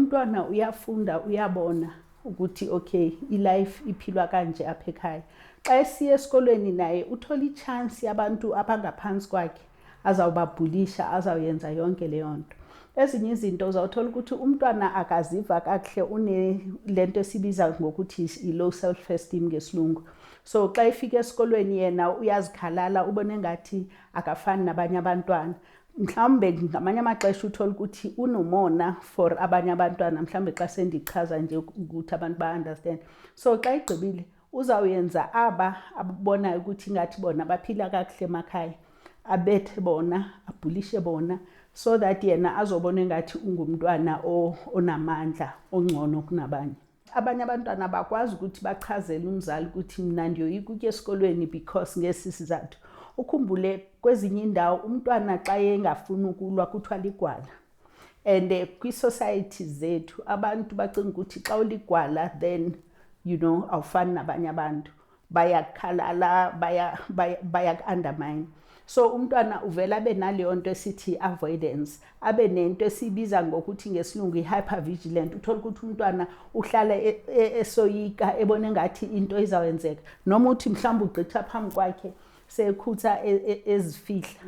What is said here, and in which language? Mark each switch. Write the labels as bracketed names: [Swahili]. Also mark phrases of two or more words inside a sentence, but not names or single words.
[Xhosa] So umntwana uyafunda, uyabona ukuthi okay ilife iphilwa kanje apha ekhaya. Xa esiya esikolweni naye uthola ichance yabantu abangaphansi kwakhe azawubabhulisha, azawuyenza yonke leyo nto. Ezinye izinto uzawuthola ukuthi umntwana akaziva kakuhle lento esibiza ngokuthi i-low self-esteem ngesilungu. So xa efika esikolweni yena uyazikhalala, ubone ngathi akafani nabanye abantwana. Mhlawumbe ngamanye amaxesha uthola ukuthi unomona for abanye abantwana, mhlawumbe xa sendichaza nje ukuthi abantu ba-understand. So xa igqibile uzawuyenza ababonayo ukuthi ngathi bona baphila kakuhle emakhaya, abethe bona, abhulishe bona, [English] so that [Xhosa] yena azobona ngathi ungumntwana onamandla, ongcono kunabanye. Abanye abantwana bakwazi ukuthi bachazele umzali ukuthi mina ndiyoyika ukuya esikolweni because ngesi sizathu. Ukhumbule kwezinye indawo umntwana xa engafuni ukulwa kuthiwa ligwala. And kwi-society zethu abantu bacinga ukuthi xa uligwala then awufani nabanye abantu, bayakhalala, bayak-undermine. So umntwana uvela abe naleyo nto esithi avoidance, abe nento esibiza ngokuthi ngesilungu i-hypervigilant. Uthola ukuthi umntwana uhlala esoyika, ebone ngathi into izawenzeka, noma uthi mhlawumbe ugqitha phambi kwakhe sekhutha ezifihla.